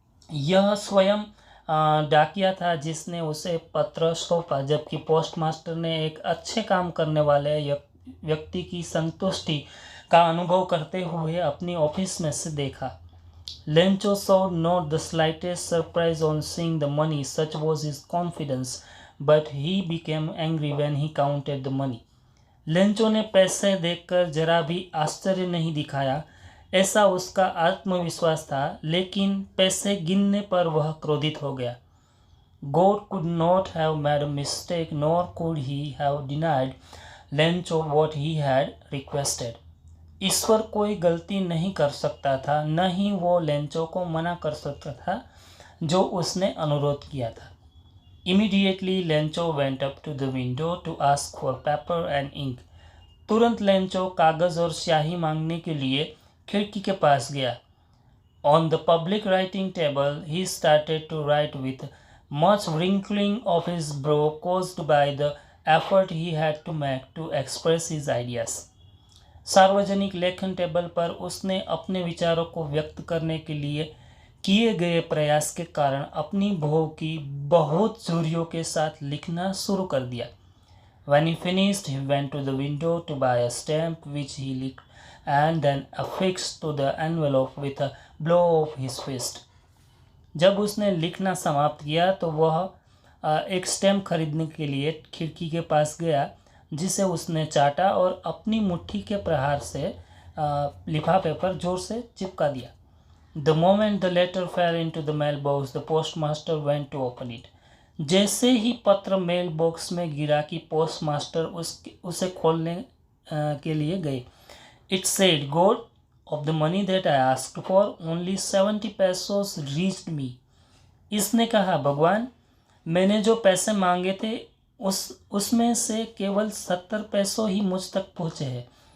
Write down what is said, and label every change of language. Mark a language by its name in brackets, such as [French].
[Hindi] यह स्वयं डाकिया था जिसने उसे पत्र सौंपा, जबकि पोस्टमास्टर ने एक अच्छे काम करने वाले व्यक्ति की संतुष्टि का अनुभव करते हुए अपनी ऑफिस में से देखा। [English] Lencho showed not the slightest surprise on seeing the money, such was his confidence, but he became angry when he counted the money. [Hindi] Lencho ने पैसे देखकर जरा भी आश्चर्य नहीं दिखाया, ऐसा उसका आत्मविश्वास था, लेकिन पैसे गिनने पर वह क्रोधित हो गया। [English] God could not have made a mistake, nor could he have denied Lencho what he had requested. [Hindi] ईश्वर कोई गलती नहीं कर सकता था, न ही वो लेंचो को मना कर सकता था जो उसने अनुरोध किया था। [English] Immediately Lencho went up to the window to ask for paper and ink. [Hindi] तुरंत लेंचो कागज़ और स्याही मांगने के लिए खिड़की के पास गया। [English] On the public writing table, he started to write with much wrinkling of his brow caused by the effort he had to make to express his ideas. [Hindi] सार्वजनिक लेखन टेबल पर उसने अपने विचारों को व्यक्त करने के लिए किए गए प्रयास के कारण अपनी भौं की बहुत झुर्रियों के साथ लिखना शुरू कर दिया। [English] When he finished, he went to the window to buy a stamp which he licked and then affixed to the envelope with a blow of his fist. [Hindi] जब उसने लिखना समाप्त किया तो वह एक स्टैम्प खरीदने के लिए खिड़की के पास गया, जिसे उसने चाटा और अपनी मुट्ठी के प्रहार से लिफाफे पर जोर से चिपका दिया। [English] The moment the letter fell into the mailbox, the postmaster went to open it. [Hindi] जैसे ही पत्र मेल बॉक्स में गिरा कि पोस्टमास्टर उसे खोलने के लिए गए। [English] It said, god of the money that I asked for only 70 pesos reached me. [Hindi] इसने कहा, भगवान, मैंने जो पैसे मांगे थे उसमें से केवल 70 पैसों ही मुझ तक पहुँचे हैं।